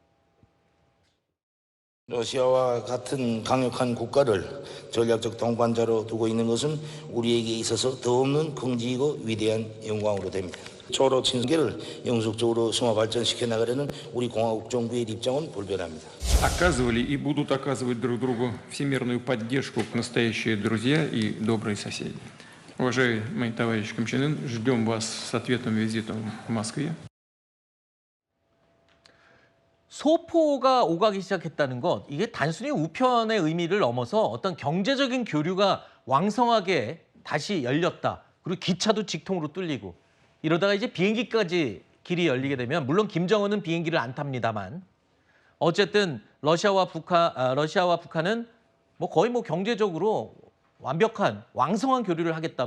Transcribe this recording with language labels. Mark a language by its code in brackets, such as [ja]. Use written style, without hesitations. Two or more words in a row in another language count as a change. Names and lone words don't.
[ko] 러시아와 같은 강력한 국가를 전략적 동반자로 두고 있는 것은 우리에게 있어서 더없는 긍지이고 위대한 영광으로 됩니다. 초로 친계를 영속적으로 승화 발전시켜 나가려는 우리 공화국 정부의 입장은 불변합니다. [ru] Оказывали и будут оказывать друг другу всемирную поддержку настоящие друзья и добрые соседи. Уважаемый товарищ Ким Чен Ын, ждем вас с ответным визитом в Москве. [ko] 소포가 오가기 시작했다는 것, 이게 단순히 우편의 의미를 넘어서 어떤 경제적인 교류가 왕성하게 다시 열렸다. 그리고 기차도 직통으로 뚫리고 이러다가 이제 비행기까지 길이 열리게 되면 물론 김정은은 비행기를 안 탑니다만 어쨌든 러시아와 북한은 뭐 거의 뭐 경제적으로 완벽한 왕성한 교류를 하겠다.